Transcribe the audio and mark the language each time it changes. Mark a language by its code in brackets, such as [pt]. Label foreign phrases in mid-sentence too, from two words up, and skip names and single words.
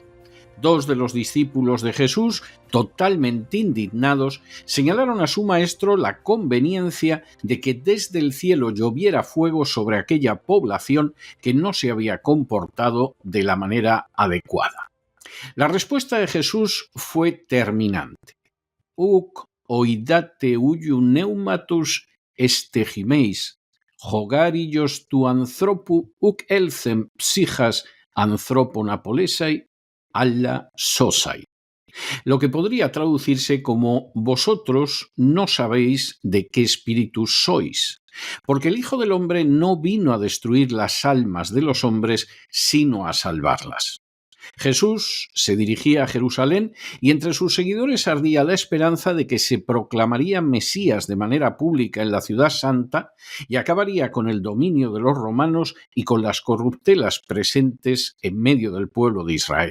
[es] Dos de los discípulos de Jesús, totalmente indignados, señalaron a su maestro la conveniencia de que desde el cielo lloviera fuego sobre aquella población que no se había comportado de la manera adecuada. La respuesta de Jesús fue terminante. [el] Οὐκ οἴδατε οἵου πνεύματός ἐστε ὑμεῖς, ὁ γὰρ υἱὸς τοῦ ἀνθρώπου οὐκ ἦλθεν ψυχὰς ἀνθρώπων ἀπολέσαι ἀλλὰ σῶσαι. [es] Lo que podría traducirse como vosotros no sabéis de qué espíritu sois, porque el Hijo del Hombre no vino a destruir las almas de los hombres, sino a salvarlas. Jesús se dirigía a Jerusalén y entre sus seguidores ardía la esperanza de que se proclamaría Mesías de manera pública en la ciudad santa y acabaría con el dominio de los romanos y con las corruptelas presentes en medio del pueblo de Israel.